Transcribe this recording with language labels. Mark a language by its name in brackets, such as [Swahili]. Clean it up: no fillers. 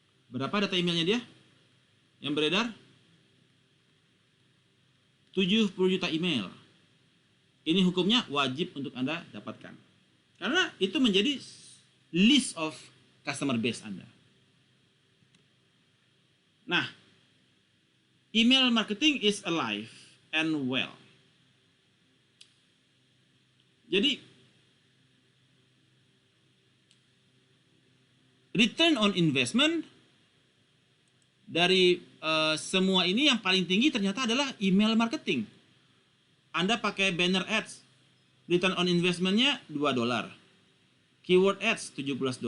[Indonesian] Berapa data emailnya dia yang beredar? 70 juta email. Ini hukumnya wajib untuk Anda dapatkan. Karena itu menjadi [English] list of customer base [Indonesian] Anda. [English] Nah, email marketing is alive and well. [Indonesian] Jadi, return on investment dari semua ini yang paling tinggi ternyata adalah email marketing. Anda pakai banner ads, return on investment-nya $2. Keyword ads $17.